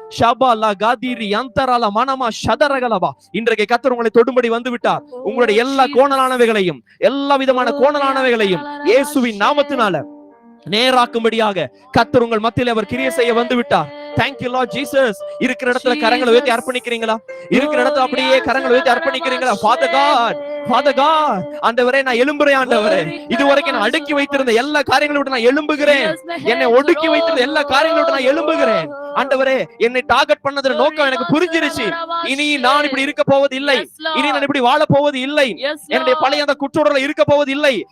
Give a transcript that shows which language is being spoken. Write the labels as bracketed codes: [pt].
[ta] ஷபாலா காதிரி அந்தரால மனமா ஷதரகலபா. இன்றைக்கு கர்த்தர் உங்களை தொடும்படி வந்து விட்டார். உங்களுடைய எல்லா கோணலானவைகளையும், எல்லா விதமான கோணலானவைகளையும் இயேசுவின் நாமத்தினால நேராக்கும்படியாக கர்த்தர் உங்கள் மத்தியில் அவர் கிரியை செய்ய வந்து விட்டார். [en] Thank you Lord Jesus. [ta] இருக்கிற இடத்துல கரங்களை உயர்த்தி அர்ப்பணிக்கிறீங்களா? இருக்கிற இடத்துல அப்படியே கரங்களை உயர்த்தி அர்ப்பணிக்கிறீங்களா? [en] Father God, Father God, [ta] ஆண்டவரே நான் எழும்புறேன். ஆண்டவரே, இதுவரைக்கும் நான் அடக்கி வைத்திருந்த எல்லா காரியங்களை விட்டு நான் எழும்புகிறேன். என்னை ஒடுக்கி வைத்திருந்த எல்லா காரியங்களை விட்டு நான் எழும்புகிறேன். ஆண்டவரே, என்னை டார்கெட் பண்ணதுல நோக்கம் எனக்கு புரிஞ்சிருச்சு. இனி நான் இப்படி இருக்க போவது இல்லை, இனி நான் இப்படி வாழ போவது இல்லை, என்னுடைய பழைய அந்த குற்றோடல இருக்க போவது இல்லை.